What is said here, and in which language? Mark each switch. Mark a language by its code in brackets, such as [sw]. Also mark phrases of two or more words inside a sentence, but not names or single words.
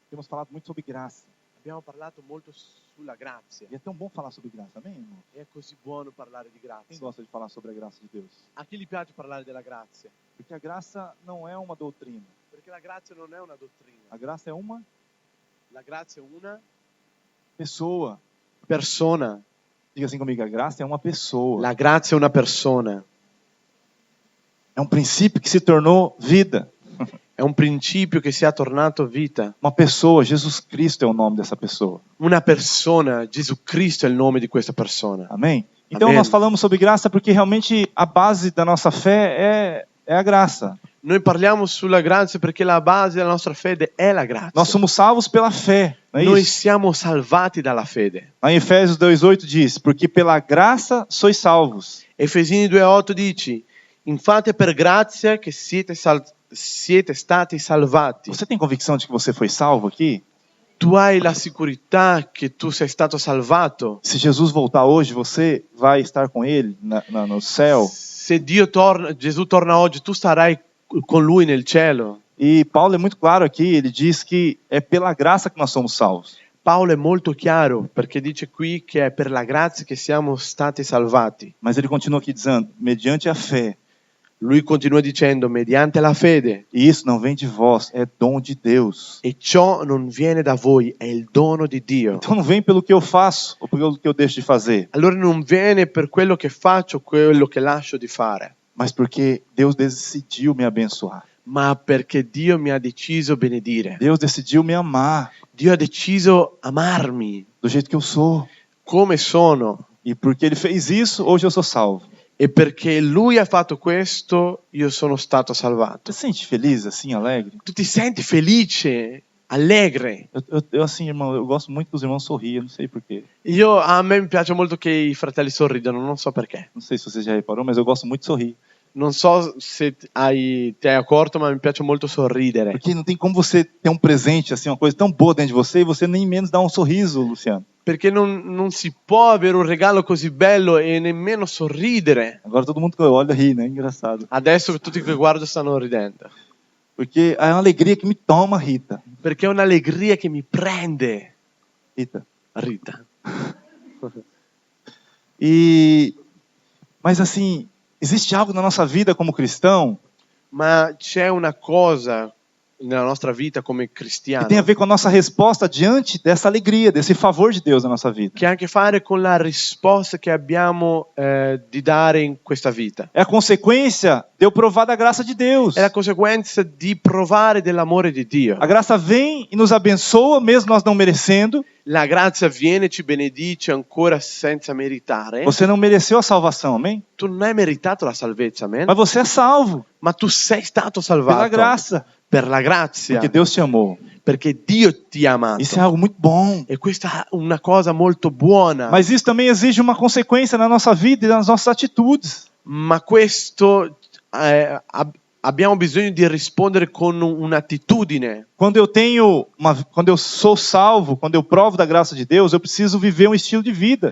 [pt] Temos falado muito sobre graça. [it] Abbiamo parlato molto sulla grazia. [pt] E é tão bom falar sobre graça, amém, irmão? [it] È così buono parlare di [pt] Quem [it] grazia. [pt] gosta de falar sobre a graça de Deus? [it] A chi gli piace parlare della grazia? [pt] Porque a graça não é uma doutrina. [it] Perché la grazia non è una [pt] A [it] dottrina. [pt] graça é uma [it] La grazia è una [pt] pessoa. [it] persona. [pt] Diga assim comigo, a graça é uma pessoa. [it] La grazia è una persona. [pt] É um princípio que se tornou vida. [it] È un principio che sia tornato vita. [pt] Uma pessoa, Jesus Cristo é o nome dessa pessoa. [it] Una persona, Gesù Cristo è il nome di questa persona. [pt] Amém? Então Amém. nós falamos sobre graça porque realmente a base da nossa fé é a graça. [it] Noi parliamo sulla grazia perché la base della nostra fede è la grazia. [pt] Nós somos salvos pela fé, não é [it] Noi [pt] isso? [it] siamo salvati dalla fede. [pt] Lá em Efésios 2:8 diz, porque pela graça sois salvos. [it] Efesini 2:8 dice: infatti è per grazia che siete stati salvati. [pt] Você tem convicção de que você foi salvo aqui? [it] Tu hai la sicurezza che tu sei stato salvato. [pt] Se Jesus voltar hoje, você vai estar com ele no céu. [it] Se Gesù torna oggi, tu sarai con lui nel cielo. [pt] E Paulo é muito claro aqui, ele diz que é pela graça que nós somos salvos. [it] Paolo è molto chiaro perché dice qui che è per la grazia che siamo stati salvati. [pt] Mas ele continua aqui dizendo, mediante a fé. [it] Lui continua dicendo mediante la fede. [pt] E isso não vem de vós, é dom de Deus. [it] E ciò non viene da voi, è il dono di Dio. [pt] Então não vem pelo que eu faço ou pelo que eu deixo de fazer, [it] Allora non viene per quello che faccio, quello che lascio di fare, [pt] mas porque Deus decidiu me abençoar. [it] ma perché Dio mi ha deciso benedire. [pt] Deus decidiu me amar [it] Dio ha deciso amarmi [pt] do jeito que eu sou. [it] come sono. [pt] E porque ele fez isso, hoje eu sou salvo. [it] E perché Lui ha fatto questo, io sono stato salvato. [pt] Você se sente feliz assim, alegre? [it] Tu ti senti felice, allegre. [pt] Eu assim, irmão, eu gosto muito que os irmãos sorriam, não sei porquê. [it] A me piace molto che i fratelli sorridano, non so perché. [pt] Não sei se você já reparou, mas eu gosto muito de sorrir. [it] Non so se ti hai accorto, ma mi piace molto sorridere. [pt] Porque não tem como você ter um presente, assim, uma coisa tão boa dentro de você e você nem menos dar um sorriso, Luciano. [it] Perché non si può avere un regalo così bello e nemmeno sorridere. [pt] Agora todo mundo que olha ri, né? Engraçado. [it] Adesso tutti che guardo stanno ridendo. [pt] Porque é uma alegria que me toma, Rita. [it] Perché è un'allegria che mi prende, Rita. Rita. [pt] Mas assim, existe algo na nossa vida como cristão [it] Ma c'è una cosa nella nostra vita come [pt] que [it] cristiano [pt] tem a ver com a nossa resposta diante dessa alegria, desse favor de Deus na nossa vida. [it] che ha a che fare con la risposta che abbiamo di dare in questa vita. [pt] É a consequência de eu provar da graça de Deus. [it] È la conseguenza di provare dell'amore di Dio. [pt] A graça vem e nos abençoa, mesmo nós não merecendo. [it] La grazia viene, ci benedice ancora senza meritare. [pt] Você não mereceu a salvação, amém? [it] Tu non hai meritato la salvezza, amen? [pt] Mas você é salvo [it] Ma tu sei stato [pt] pela [it] salvato [pt] graça, [it] per la grazia, [pt] porque Deus te amou. [it] perché Dio ti ha amato. [pt] Isso é algo muito bom. [it] E questa è una cosa molto buona. [pt] Mas isso também exige uma consequência na nossa vida e nas nossas atitudes. [it] Ma questo abbiamo bisogno di rispondere con un'attitudine. [pt] Quando eu sou salvo, quando eu provo da graça de Deus, eu preciso viver um estilo de vida.